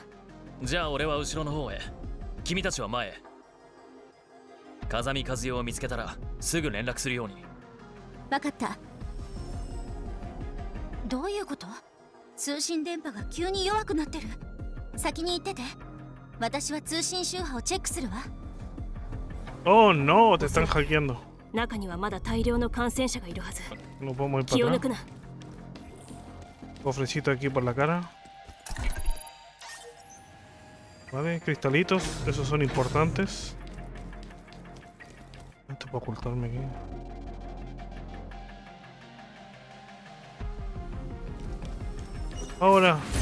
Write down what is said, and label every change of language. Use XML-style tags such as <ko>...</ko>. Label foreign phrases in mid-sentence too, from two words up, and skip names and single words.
<ja>じゃあ俺は後ろの方へ、君たちは前へ。風見和代を見つけたらすぐ連絡するように。わかった。どういうこと？通信電波が急に弱くなってる。先に行ってて。私は通信周波をチェックするわ。</ja> <es>Oh no, te están hackeando.</es> <ja>中にはまだ大量の感染者がいるはず。</ja> <es>No podemos ir</es> <ja>気を</ja> <es>para</es> <ja>抜く</ja> <es>atrás.</es> <ja>な。</ja> <es>Cofrecito aquí por la cara. Vale, cristalitos, esos son importantes. Esto para ocultarme aquí. Ahora.</es>